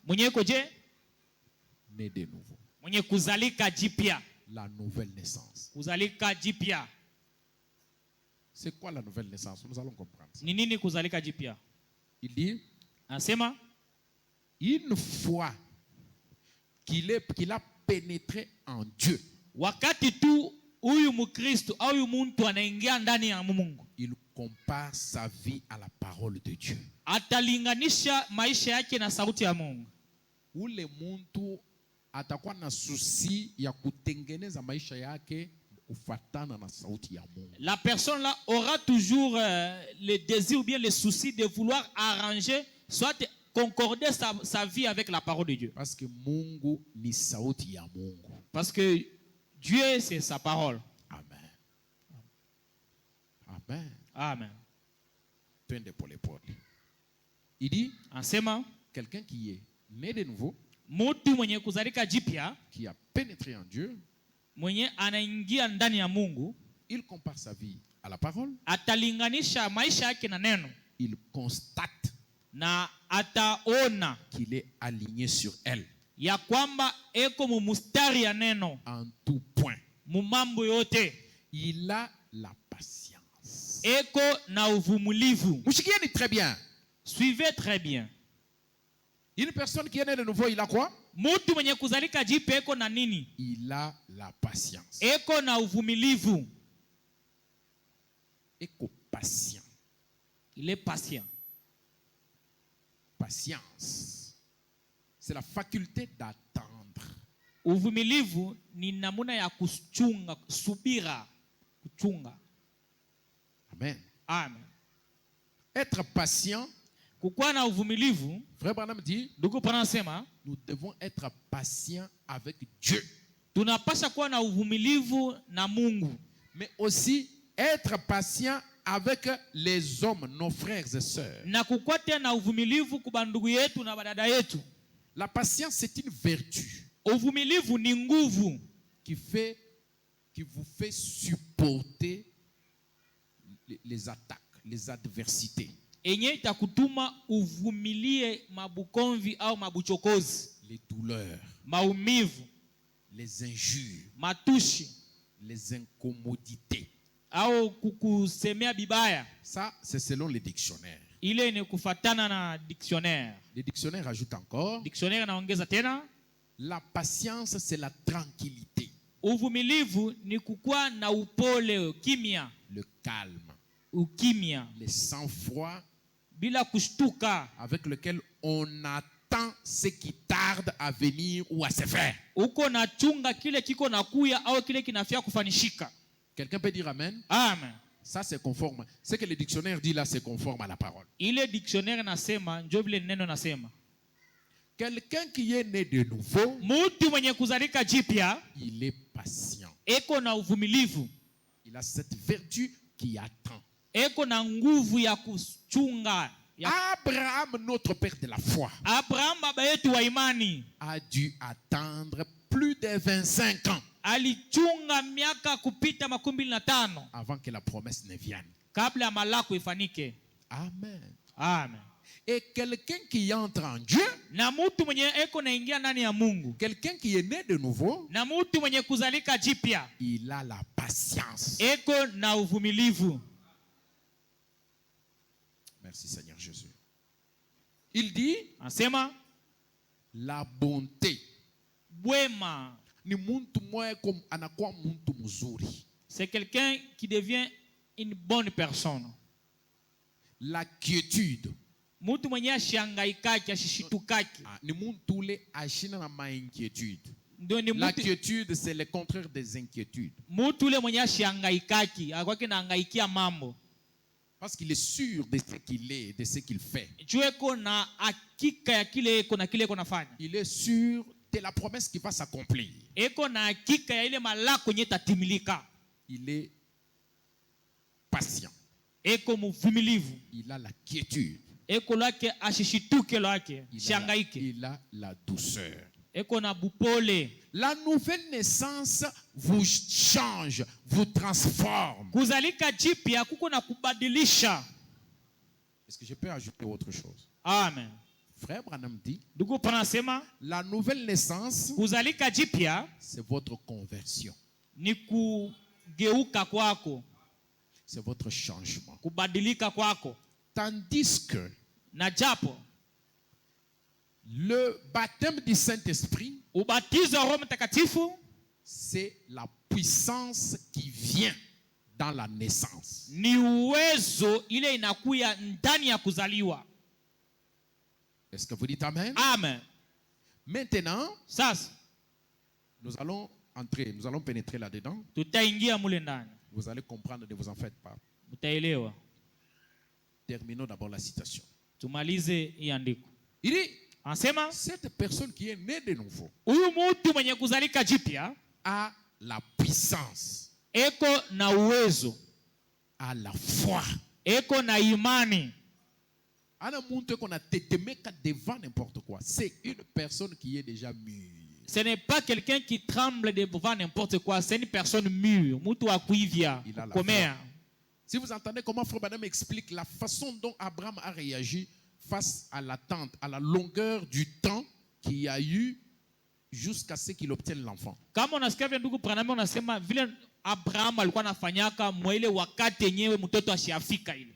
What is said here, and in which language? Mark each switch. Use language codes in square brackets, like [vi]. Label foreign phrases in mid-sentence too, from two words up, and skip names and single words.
[fr] Né de nouveau. La nouvelle naissance. C'est quoi la nouvelle naissance? Nous allons comprendre ça. Il dit, une fois qu'il a pénétré en Dieu, [sw] huyu Mkristo au huyu mtu anaingia ndani ya Mungu, [fr] il compare sa vie à la parole de Dieu. [sw] atalinganisha maisha yake na sauti ya Mungu. Ule muntu atakuwa na susi ya kutengeneza maisha yake kufatana na sauti ya Mungu. [fr] La personne là aura toujours le désir ou bien le souci de vouloir arranger, soit concorder sa vie avec la parole de Dieu. Parce que [sw] Mungu ni sauti ya Mungu. [fr] Parce que Dieu, c'est sa parole. Amen. Amen. Amen. [sw] Twende pole pole. [fr] Il dit, [sw] Anasema, [fr] quelqu'un qui est né de nouveau, [sw] mtu mwenye kuzalika jipya, [fr] qui a pénétré en Dieu, [sw] mwenye anaingia ndani ya Mungu, [fr] il compare sa vie à la parole, [sw] atalinganisha maisha yake na neno, [fr] il constate [sw] na ataona [fr] qu'il est aligné sur elle [sw] ya kwamba eko mumustari ya neno [fr] en tout point. [sw] mumambo yote. [fr] Il a la patience. [sw] Eko na uvumulivu. [fr] Mouchikieni très bien. Suivez très bien. Une personne qui est née de nouveau, il a quoi? [sw] Mtu mwenye kuzalika jipya eko na nini? [fr] Il a la patience. [sw] Eko na uvumilivu. Eko patient. [fr] Il est patient. Patience, c'est la faculté d'attendre. [sw] Uvumilivu ni namuna ya kuchunga, subira, kuchunga. Amen. Amen. [fr] Être patient, [sw] Kukuwa na uvumilivu, [fr] Frère Branham dit, [sw] ndugu panasema, [fr] nous devons être patients avec Dieu, [sw] tunapasha kuwa na uvumilivu na Mungu, [fr] mais aussi être patient avec les hommes, nos frères et sœurs. [sw] na kukuwa tena na uvumilivu kwa ndugu yetu na badada yetu. [fr] La patience, c'est une vertu [sw] Uvumilivu ni nguvu [fr] qui vous fait supporter les attaques, les adversités, [sw] enye itakutuma uvumilie mabukomvi au mabuchokozi, [fr] les douleurs, [sw] maumivu, [fr] les injures, [sw] matushi [fr] les incommodités. [sw] au kukusemea bibaya. [fr] Ça, c'est selon les dictionnaires. [sw] Ile ni kufatana na dictionnaire. [fr] Les dictionnaires ajoutent encore, [sw] Dictionnaire naongeza tena, [fr] la patience, c'est la tranquillité, [sw] uvumilivu ni kukuwa na upole, kimya, [fr] le calme, [sw] ukimya, [fr] le sang-froid [sw] bila kushtuka, [fr] avec lequel on attend ce qui tarde à venir ou à se faire. [sw] uko na chunga kile kiko na kuya au kile kinafia kufanishika. [fr] Quelqu'un peut dire Amen? Amen. Ça, c'est conforme. Ce que le dictionnaire dit là, c'est conforme à la parole. [sw] Ile dictionnaire nasema, njo vile neno nasema. [fr] Quelqu'un qui est né de nouveau, [sw] Mtu mwenye kuzalika jipya, [fr] il est patient. [sw] eko na uvumilivu, [fr] Il a cette vertu qui attend. [sw] eko na nguvu ya kuchunga. [fr] Abraham, notre père de la foi, [sw] Abraham baba yetu wa imani [fr] a dû attendre plus de 25 ans [sw] alichunga miaka kupita 25 [fr] avant que la promesse ne vienne. [sw] kabla ya malako ifanike. Amen. Amen. [fr] Et quelqu'un qui entre en Dieu, [sw] Na mtu mwenye eko naingia ndani ya Mungu, [fr] quelqu'un qui est né de nouveau, [sw] na mtu mwenye kuzalika jipya, [fr] il a la patience. [sw] eko na uvumilivu. [fr] Merci Seigneur Jésus. Il dit, [sw] Anasema [fr] la bonté. [sw] bwema, Ni muntu mwe comme anakuwa muntu mzuri. [fr] c'est quelqu'un qui devient une bonne personne. La quiétude. [sw] Mtu mwenye ashangaikaki, ashishitukaki. Ni muntu ule ashina na ma inquiétude. Ndio ni [fr] La [sw] mtu, [fr] quiétude, c'est le contraire des inquiétudes. [sw] mtu ule mwenye ashangaikaki, akwake na angaikia mambo. [fr] Parce qu'il est sûr de ce qu'il est, de ce qu'il fait. [sw] Jueko na hakika ya kile eko na kile eko nafanya. [fr] Il est sûr de la promesse qui va s'accomplir. [sw] Eko na hakika ya ile malako yenye tatimilika. [fr] Il est patient. [sw] Eko mvumilivu. [fr] Il a la quiétude. [sw] Eko lake ashishituke lake, shangaike. [fr] Il a la douceur. [sw] Eko na bupole. [fr] La nouvelle naissance vous change, vous transforme. [sw] Kuzalika jipya kuko na kubadilisha. [fr] Est-ce que je peux ajouter autre chose? Amen. Frère Branham dit, [sw] Ndugu panasema, [fr] la nouvelle naissance, [sw] kuzalika jipya [fr] c'est votre conversion. [sw] ni kugeuka kwako, [fr] C'est votre changement. [sw] kubadilika kwako. [fr] Tandis que [sw] Na japo [fr] le baptême du Saint-Esprit, [sw] ubatizo wa Roho Mtakatifu [fr] c'est la puissance qui vient dans la naissance. [sw] Ni uwezo ile inakuya ndani ya kuzaliwa. [fr] Est-ce que vous dites amen? Amen. Maintenant, [sw] Sasa [fr] nous allons pénétrer là-dedans. [sw] tutaingia mule ndani. [fr] Vous allez comprendre, ne vous en faites pas. [sw] Mtaelewa. [fr] Terminons d'abord la citation. [sw] Tumalize hii andiko. [fr] Il dit, [sw] Anasema [fr] cette personne qui est née de nouveau [sw] huyu mtu mwenye kuzalika jipya [fr] a la puissance, [sw] eko na uwezo, [fr] a la foi. [sw] eko na imani. Ana muntu [fr] qu'on a tetemeka devant n'importe quoi. C'est une personne qui est déjà mûre. Ce n'est pas quelqu'un qui tremble devant n'importe quoi, c'est une personne mûre, [sw] mtu wa kuivya, [fr] Il a la [sw] komea. [fr] Si vous entendez comment Frère Branham explique la façon dont Abraham a réagi face à l'attente, à la longueur du temps qu'il y a eu jusqu'à ce qu'il obtienne l'enfant. [sw] Kama unasikia vile ndugu Branham unasema vile Abraham alikuwa anafanyaka mwa ile wakati yenyewe mtoto asiafika ile.